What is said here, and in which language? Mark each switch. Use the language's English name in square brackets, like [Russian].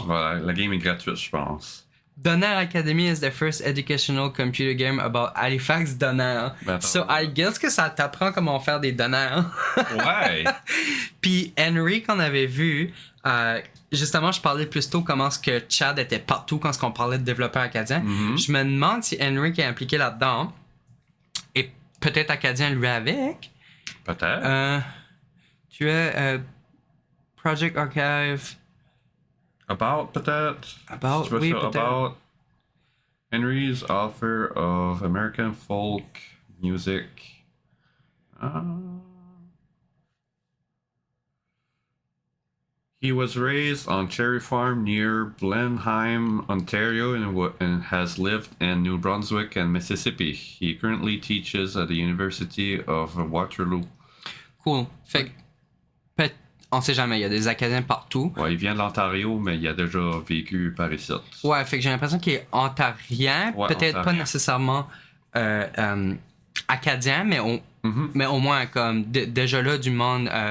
[French] Voilà, la game est gratuite, je pense. [English] Donner Academy is the first educational computer game about Halifax Donner. So I guess [French] que ça t'apprend comment faire des donneurs. Ouais. Puis Henry qu'on avait vu, justement je parlais plus tôt comment est-ce que Chad était partout quand on parlait de développeurs acadiens. Je me demande si Henry qui est impliqué là-dedans est peut-être acadien lui avec. Peut-être. Tu es Project Archive. About, peut-être. About, oui, peut-être. [English] About Henry's offer of American folk music. He was raised on Cherry Farm near Blenheim, Ontario, and has lived in New Brunswick and Mississippi. He currently teaches at the University of Waterloo. Cool. [French] Fait que on sait jamais, il y a des Acadiens partout. Ouais, il vient de l'Ontario, mais il a déjà vécu par ici. Ouais, fait que j'ai l'impression qu'il est ontarien, ouais, peut-être ontarien. pas nécessairement acadien, mais au moins comme déjà là du monde